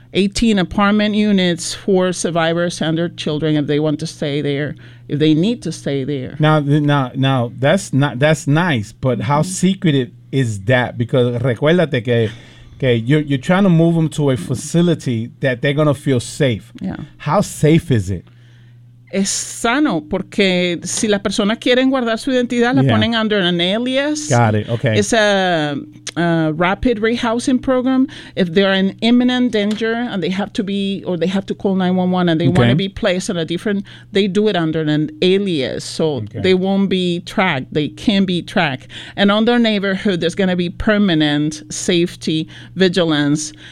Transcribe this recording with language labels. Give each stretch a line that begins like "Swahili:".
English: 18 apartment units for survivors and their children if they want to stay there, if they need to stay there. Now that's nice, but mm-hmm. how secretive is that? Because
Spanish: recuérdate que
English: you're trying to move them to a facility that they're going to feel safe. Yeah. How safe is it?
Spanish: es sano, porque si las personas quieren guardar su identidad, la ponen
English: under an alias. Got it, okay. It's a rapid rehousing program. If they're in imminent danger and they have to be, or they have to call 911 and they want to be placed in a different, they do it under an alias. So they won't be tracked. They can be tracked. And on their neighborhood, there's going to be permanent safety vigilance.